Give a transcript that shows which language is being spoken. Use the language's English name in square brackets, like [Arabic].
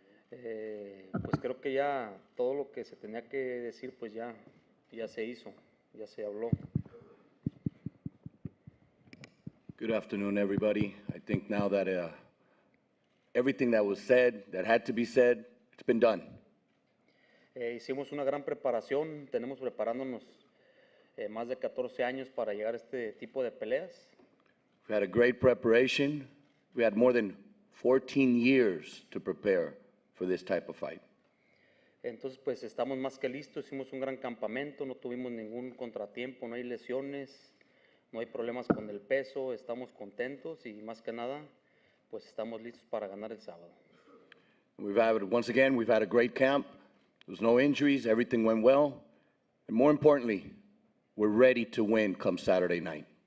[Spanish] Pues creo que ya todo lo que se tenía que decir, pues ya se hizo, ya se habló. [English] Good afternoon, everybody. I think now that everything that was said, that had to be said, it's been done. [Spanish] Hicimos una gran preparación, tenemos preparándonos más de 14 años para llegar a este tipo de peleas. [English] We had a great preparation. We had more than 14 years to prepare for this type of fight. [Spanish] Entonces, pues estamos más que listos, hicimos un gran campamento, no tuvimos ningún contratiempo, no hay lesiones, no hay problemas con el peso, estamos contentos y más que nada, pues estamos listos para ganar el sábado. [English] Once again, we've had a great camp. There was no injuries, everything went well. And more importantly, we're ready to win come Saturday night.